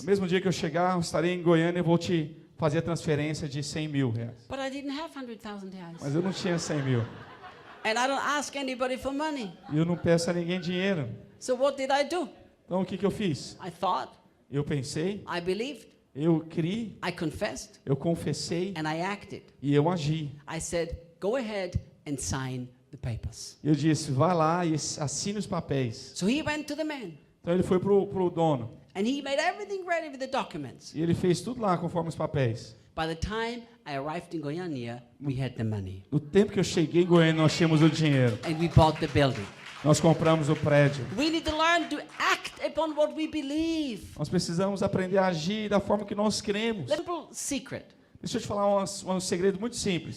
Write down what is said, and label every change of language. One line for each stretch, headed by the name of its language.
Portuguese: No mesmo dia que eu chegar, eu estarei em Goiânia e vou te fazer a transferência de 100 mil reais.
English: But I didn't have 100,000 reais.
Portuguese: Mas eu não tinha 100 mil.
English: And I don't ask anybody for money.
Portuguese: E eu não peço a ninguém dinheiro.
English: So what did I do?
Portuguese: Então o que eu fiz?
English: I thought,
Portuguese: Eu pensei,
English: I believed,
Portuguese: eu criei,
English: I confessed,
Portuguese: eu confessei
English: and I acted.
Portuguese: e eu agi.
English: I said, go ahead and sign the papers.
Portuguese: Eu disse, vai lá e assine os papéis.
English: So he went to the man
Portuguese: Então ele foi pro dono
English: and he made everything ready with the documents.
Portuguese: e ele fez tudo lá conforme os papéis.
English: By the time I arrived in Goiânia, we had the money
Portuguese: No tempo que eu cheguei em Goiânia, nós tínhamos o dinheiro.
English: and we bought the building.
Portuguese: Nós compramos o prédio.
English: We need to learn to act upon what we believe.
Portuguese: Nós precisamos aprender a agir da forma que nós cremos.
English: Little secret.
Portuguese: Deixa eu te falar um segredo muito simples.